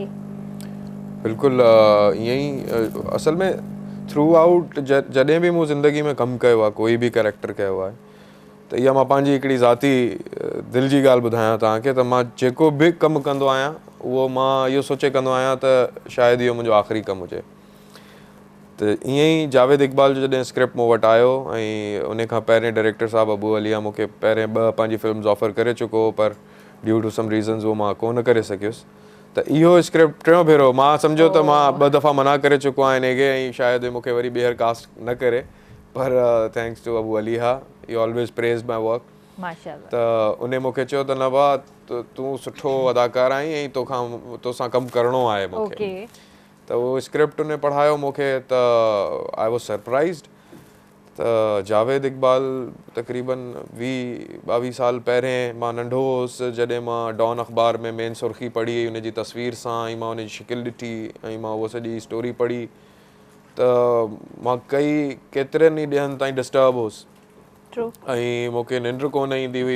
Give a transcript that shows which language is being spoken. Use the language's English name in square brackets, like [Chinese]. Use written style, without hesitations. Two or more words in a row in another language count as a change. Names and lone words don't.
[Sindhi] बिल्कुलु ईअं ई असल में [English] through out [Sindhi] जॾहिं बि मूं ज़िंदगी में कमु कयो आहे, कोई बि कैरेक्टर कयो आहे, त इहा मां पंहिंजी हिकिड़ी ज़ाती दिलि जी ॻाल्हि ॿुधायां तव्हांखे त मां जेको बि कमु कंदो आहियां उहो मां इहो सोचे कंदो आहियां त शायदि इहो मुंहिंजो आख़िरी कमु हुजे। त ईअं ई जावेद इकबाल जो जॾहिं स्क्रिप्ट मूं वटि आयो ऐं उन खां पहिरें डायरेक्टर साहिबु अबू अलिया मूंखे पहिरें 2 पंहिंजी फिल्म्स ऑफर करे चुको हो, पर [English] due to some reasons [Sindhi] उहो मां कोन करे सघियुसि। त इहो स्क्रिप्ट 3 भेरो मां सम्झो त मां 2 दफ़ा मना करे चुको आहियां हिनखे ऐं शायदि मूंखे वरी ॿीहर कास्ट न करे, [English] पर thanks to Abu Alia, he always praise my work. [Sindhi] माशाअल्लाह। त उन मूंखे चयो त नवा तूं सुठो अदाकार आहीं ऐं तोसां कमु करिणो आहे मूंखे। त उहो स्क्रिप्ट उन पढ़ायो मूंखे त [English] I was surprised. [Sindhi] त जावेद इकबाल तक़रीबन 20-22 साल पहिरें मां नंढो हुउसि जॾहिं मां डॉन अख़बार में मेन सुर्खी पढ़ी हुन जी तस्वीर सां ऐं मां हुन जी शिकिल ॾिठी ऐं मां उहा सॼी स्टोरी पढ़ी त मां केतिरनि ई ॾींहंनि ताईं डिस्टर्ब हुउसि ऐं मूंखे निंड कोन ईंदी हुई।